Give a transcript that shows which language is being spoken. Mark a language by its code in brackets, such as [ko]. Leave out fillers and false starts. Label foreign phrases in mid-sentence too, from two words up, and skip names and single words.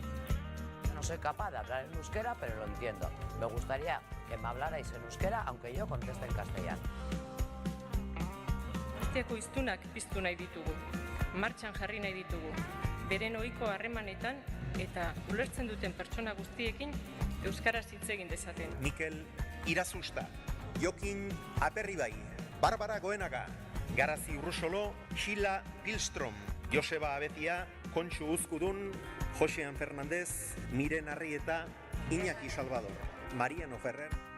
[es] No soy capaz de hablar en euskera, pero lo entiendo. Me gustaría que me hablarais en euskera, aunque yo conteste en castellano. [eu] Guztiako hiztunak piztu nahi ditugu. Martxan jarri nahi ditugu. Beren ohiko harremanetan eta ulertzen duten pertsona guztiekin euskaraz hitz egin dezaten. Mikel Irazusta, Jokin Aperribai, Barbara Goenaga, Garazi Urrusolo, Xila Pilstrom, Joseba Abezia, Kontxu Uzkudun, Josean Fernandez, Miren Arrieta, Iñaki Salvador, Mariano Ferrer.